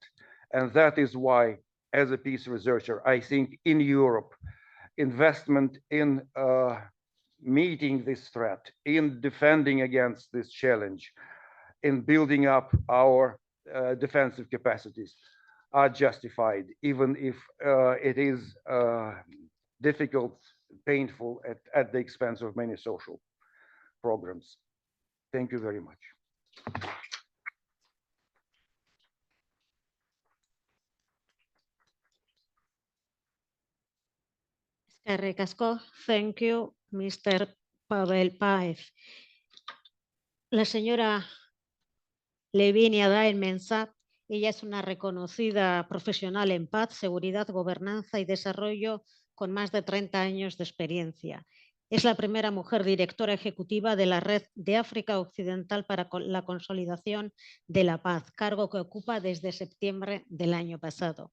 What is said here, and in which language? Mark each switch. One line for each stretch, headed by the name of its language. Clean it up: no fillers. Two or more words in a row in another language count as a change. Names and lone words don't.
English: And that is why, as a peace researcher, I think in Europe, investment in meeting this threat, in defending against this challenge, in building up our defensive capacities are justified, even if it is difficult, painful at the expense of many social programs. Thank you very much.
Basque: Eskerrik asko.
English: Thank you, Mr. Pavel Paev.
Spanish: La señora Lavinia Daen-Mensah, ella es una reconocida profesional en paz, seguridad, gobernanza y desarrollo con más de 30 años de experiencia. Es la primera mujer directora ejecutiva de la Red de África Occidental para la Consolidación de la Paz, cargo que ocupa desde septiembre del año pasado.